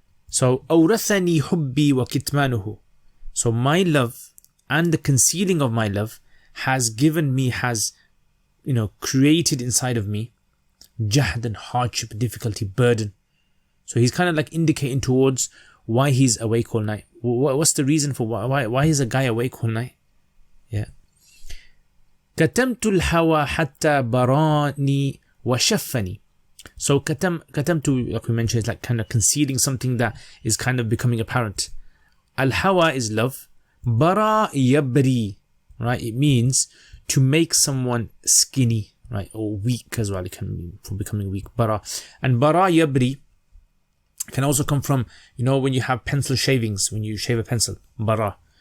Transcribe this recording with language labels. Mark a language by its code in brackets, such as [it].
[ar] So أورثني حبي وكتمانه. [en] So my love and the concealing of my love has given me, created inside of me jahd and hardship, difficulty, burden. So he's kind of like indicating towards why he's awake all night. What's the reason for why is a guy awake all night? Yeah. [ar] كتمت الهوى حتى براني وشفني. [en] So katamtu, like we mentioned, is like kind of concealing something that is kind of becoming apparent. Al-hawa is love. Bara yabri, right? It means to make someone skinny, right? Or weak as well. It can mean for becoming weak. Bara. And bara yabri can also come from, you know, when you have pencil shavings, when you shave a pencil, bara.